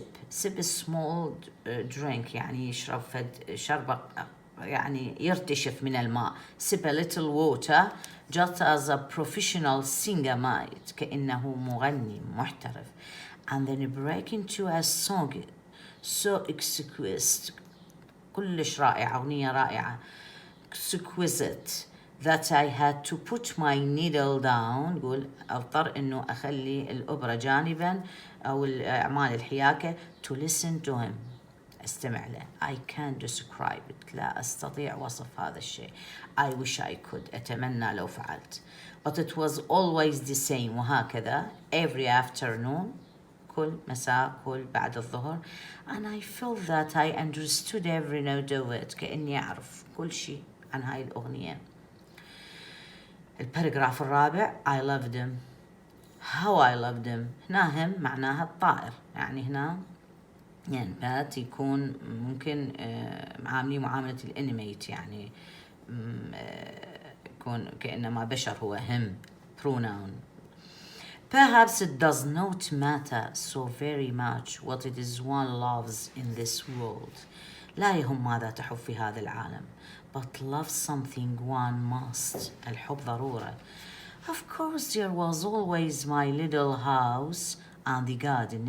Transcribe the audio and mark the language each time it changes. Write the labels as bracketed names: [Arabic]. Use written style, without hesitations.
[English] sip a small drink [Arabic] يعني يشرب شربة يعني يرتشف من الماء. [English] sip a little water just as a professional singer might، [Arabic] كأنه مغني محترف. [English] and then break into a song so exquisite، [Arabic] كلش رائعة، أغنية رائعة، [English] exquisite that I had to put my needle down، [Arabic] يقول أضطر إنه أخلي الأوبرا جانبا أو الأعمال الحياكة [English] to listen to him، [Arabic] استمع له. [English] I can't describe it، [Arabic] لا أستطيع وصف هذا الشيء. [English] I wish I could، [Arabic] أتمنى لو فعلت. [English] but it was always the same، [Arabic] وهكذا [English] every afternoon، [Arabic] كل مساء كل بعد الظهر. [English] and I felt that I understood every note of it، [Arabic] كأني أعرف كل شيء عن هاي الأغنية. الباراجراف الرابع. [English] I loved him how I loved him. [Arabic] هنا هم معناها الطائر، يعني هنا يعني بات يكون ممكن معاملي معاملة الانيميت، يعني يكون كأنما بشر، هو [English] him pronoun. Perhaps it does not matter so very much what it is one loves in this world. [Arabic] لا يهم ماذا تحب في هذا العالم. [English] but love something one must، [Arabic] الحب ضرورة. [English] Of course there was always my little house and the garden.